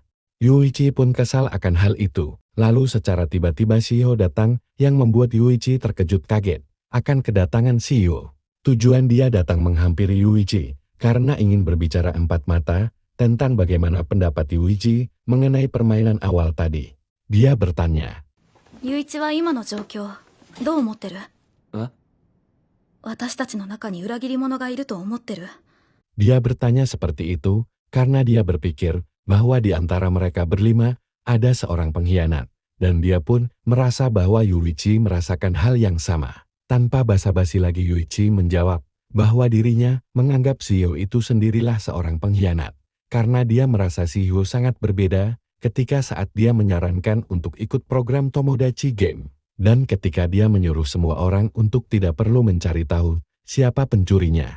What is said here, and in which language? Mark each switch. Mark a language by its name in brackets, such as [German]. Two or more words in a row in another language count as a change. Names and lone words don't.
[Indonesian] Yuichi pun kesal akan hal itu. Lalu secara tiba-tiba Shio datang yang membuat Yuichi terkejut kaget akan kedatangan Shio. Tujuan dia datang menghampiri Yuichi karena ingin berbicara empat mata tentang bagaimana pendapat Yuichi mengenai permainan awal tadi. Dia bertanya, [Japanese] ユイチは今の状況どう思ってる？え？私たちの中に裏切り者がいると思ってる？ [Indonesian] Dia bertanya seperti itu karena dia berpikir bahwa di antara mereka berlima ada seorang pengkhianat, dan dia pun merasa bahwa Yuichi merasakan hal yang sama. Tanpa basa-basi lagi Yuichi menjawab bahwa dirinya menganggap Shio itu sendirilah seorang pengkhianat, karena dia merasa Shio sangat berbeda ketika saat dia menyarankan untuk ikut program Tomodachi Game, dan ketika dia menyuruh semua orang untuk tidak perlu mencari tahu siapa pencurinya.